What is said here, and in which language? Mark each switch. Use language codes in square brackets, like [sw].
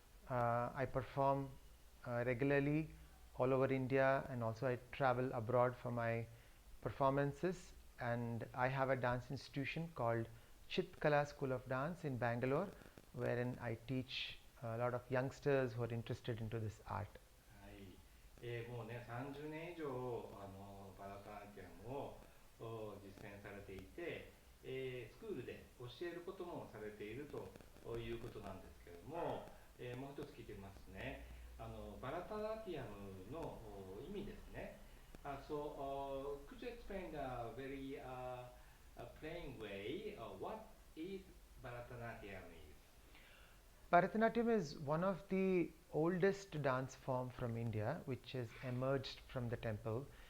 [en] I perform regularly all over India, and also I travel abroad for my performances, and I have a dance institution called Chitkala School of Dance in Bangalore, wherein I teach a lot of youngsters who are interested into this art. [ja] もうね、30年以上バラタナティアムを実践されていて、スクールで教えることもされているということなんですけれども、もう一つ聞いてみますね。バラタナティアムの意味ですね。 [en] So, could you explain the very plain way what is Bharatanatyam is? Bharatanatyam is one of the oldest dance form from India, which has emerged from the temple.